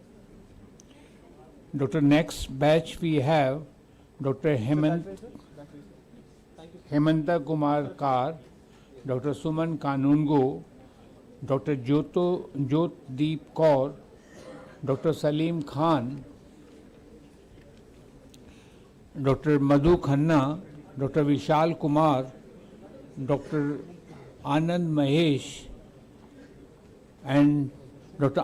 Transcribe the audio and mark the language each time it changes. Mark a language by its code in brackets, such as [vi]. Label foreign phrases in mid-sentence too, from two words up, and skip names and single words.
[en] Dr. Next batch we have Dr. Hemanta Kumar Kar, Dr. Suman Kanungo, Dr. Jyotdeep Kaur, Dr. Salim Khan, Dr. Madhu Khanna, Dr. Vishal Kumar, Dr. Anand Mahesh and Dr.